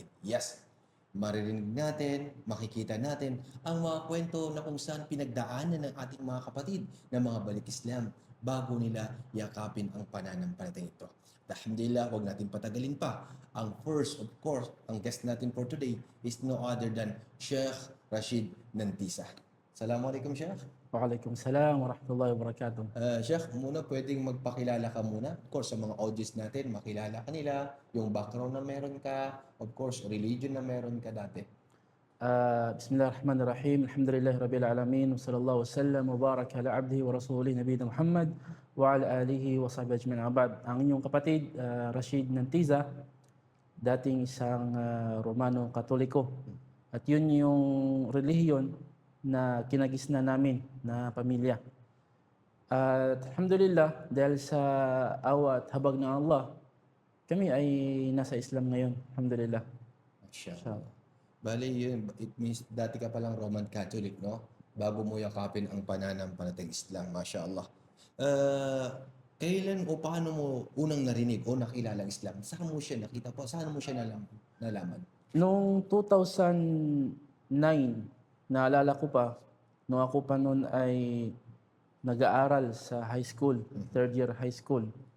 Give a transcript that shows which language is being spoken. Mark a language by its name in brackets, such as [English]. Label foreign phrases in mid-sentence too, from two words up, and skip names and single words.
[Filipino] Yes, maririnig natin, makikita natin ang mga kwento na kung saan pinagdaanan ng ating mga kapatid na mga balik Islam bago nila yakapin ang pananampalataya ito. Alhamdulillah, huwag natin patagalin pa. [English] Ang first, of course, ang guest natin for today is no other than Sheikh Rashid Nantisa. [Arabic] Assalamualaikum, Sheikh. وعليكم السلام ورحمة الله وبركاته. [Filipino] Sheikh, muna pwedeng magpakilala ka muna. [English] Of course, [Filipino] sa mga audience natin, makilala ka nila, yung background na meron ka, [English] of course, [Filipino] religion na meron ka dati. [Arabic] بسم الله الرحمن الرحيم. الحمد لله رب العالمين. وصلى الله وسلم وبارك على عبده ورسوله نبينا محمد وعلى آله وصحبه أجمعين. Abad. [Filipino] Ang inyong kapatid, Rashid Nantiza, dating isang Romano Katoliko. At yun yung relihiyon na kinagisna namin na pamilya. At alhamdulillah, dahil sa awa at habag ng Allah, kami ay nasa Islam ngayon. Alhamdulillah. Mashallah. Bali, yun, [English] it means [Filipino] dati ka palang Roman Catholic, no? Bago mo yakapin ang pananampalatayang Islam, mashallah. Kailan o paano mo unang narinig o nakilala ang Islam? Saan mo siya nakita po? Saan mo siya nalaman? Noong 2009, naalala ko pa, nung ako pa noon ay nag-aaral sa high school, third year high school.